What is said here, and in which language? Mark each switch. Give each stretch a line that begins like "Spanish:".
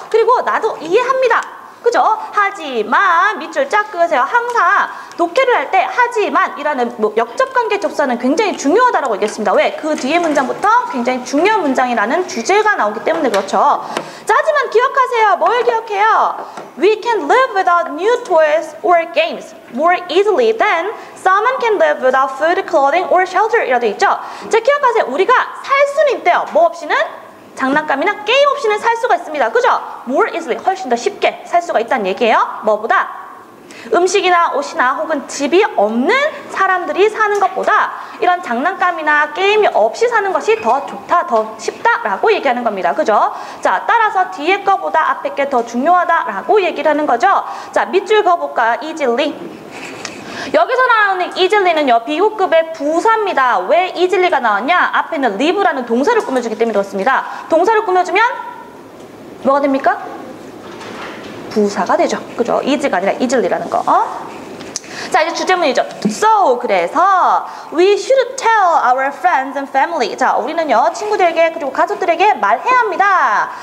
Korean: 그리고 나도 이해합니다. 그죠? 하지만 밑줄 쫙 그으세요. 항상 독해를 할 때 하지만 이라는 역접관계 접사는 굉장히 중요하다고 얘기했습니다. 왜? 그 뒤에 문장부터 굉장히 중요한 문장이라는 주제가 나오기 때문에 그렇죠. 자, 하지만 기억하세요. 뭘 기억해요?
English: We can live without new toys or games more easily than someone can live without food, clothing or shelter
Korean: 이라고 되어 있죠. 자, 기억하세요. 우리가 살 수는 있대요. 뭐 없이는? 장난감이나 게임 없이는 살 수가 있습니다. 그죠?
English: more easily,
Korean: 훨씬 더 쉽게 살 수가 있다는 얘기예요. 뭐보다? 음식이나 옷이나 혹은 집이 없는 사람들이 사는 것보다 이런 장난감이나 게임이 없이 사는 것이 더 좋다, 더 쉽다라고 얘기하는 겁니다. 그죠? 자, 따라서 뒤에 거보다 앞에 게 더 중요하다라고 얘기를 하는 거죠. 자, 밑줄 그어볼까요? easily. 여기서 나오는 easily,는요 비교급의 부사입니다. 왜 easily가 나왔냐? 앞에는 live라는 동사를 꾸며주기 때문에 그렇습니다. 동사를 꾸며주면 뭐가 됩니까? 부사가 되죠. 그죠? easy가 아니라 easily라는 거. 자, 이제 주제문이죠.
English: So,
Korean: 그래서
English: we should tell our friends and family.
Korean: 자, 우리는요 친구들에게 그리고 가족들에게 말해야 합니다.